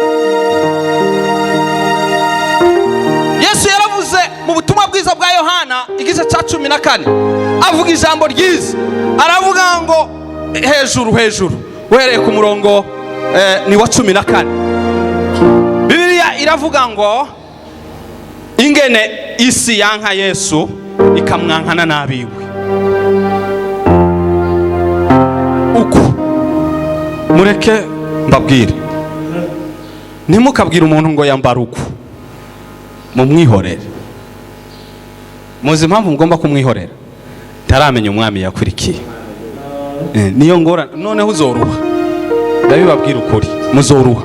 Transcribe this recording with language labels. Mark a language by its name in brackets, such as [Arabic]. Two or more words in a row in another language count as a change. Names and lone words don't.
[Rundi] Yesu yaravuze mu butumwa bwiza bwa Yohana igice ca 14, avuga ijambo ryiza, aravuga ngo hejuru uhereye ku murongo ni wa 14. Bibiliya iravuga ngo ingene isi yanka Yesu ikamwankana n'abiwe. Uko mureke mbabwire, ntimukabwire umuntu ngo yambara uko, mumwihorere. Muzi impamvu mugomba kumwihorera? Taramenya umwami yakurikiye. Niyo ngora noneho uzoruha. Ndabibabwira ukuri, muzoruha.